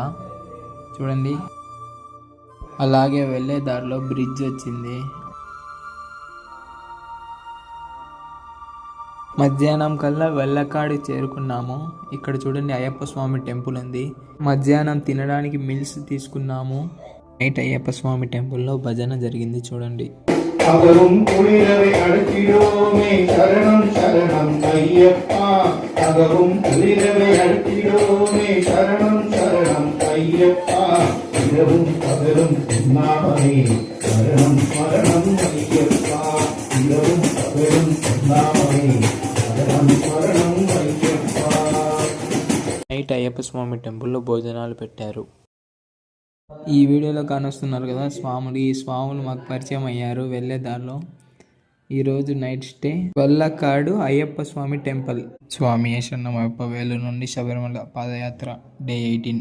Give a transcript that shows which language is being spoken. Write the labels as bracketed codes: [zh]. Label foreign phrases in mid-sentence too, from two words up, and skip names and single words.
[te] చూడండి, అలాగే వెళ్ళే దారిలో బ్రిడ్జ్ వచ్చింది. మధ్యాహ్నం కల్లా వెల్లకాడి చేరుకున్నాము. ఇక్కడ చూడండి అయ్యప్ప స్వామి టెంపుల్ ఉంది. మధ్యాహ్నం తినడానికి మిల్స్ తీసుకున్నాము. నైట్ అయ్యప్ప స్వామి టెంపుల్లో భజన జరిగింది. చూడండి. [ta] அகரும் குளிரவை அழுத்திடோமே சரணம் சரணம் ஐயப்பா. அகரும் குளிரவை அழுத்திடோமே சரணம் சரணம் ஐயப்பா. இரவும் பகலும் நாமமே சரணம் சரணம் ஐயப்பா. இரவும் பகலும் நாமமே சரணம் சரணம் ஐயப்பா. [te] నైట్ అయ్యప్ప స్వామి టెంపుల్లో భోజనాలు పెట్టారు. ఈ వీడియోలో కానొస్తున్నారు కదా స్వాములు. ఈ స్వాములు మాకు పరిచయం అయ్యారు వెళ్ళే దారిలో. ఈరోజు నైట్ స్టే వల్లకాడు అయ్యప్ప స్వామి టెంపుల్. స్వామి శరణమయ్యప్ప వేలు నుండి శబరిమల పాదయాత్ర డే 18.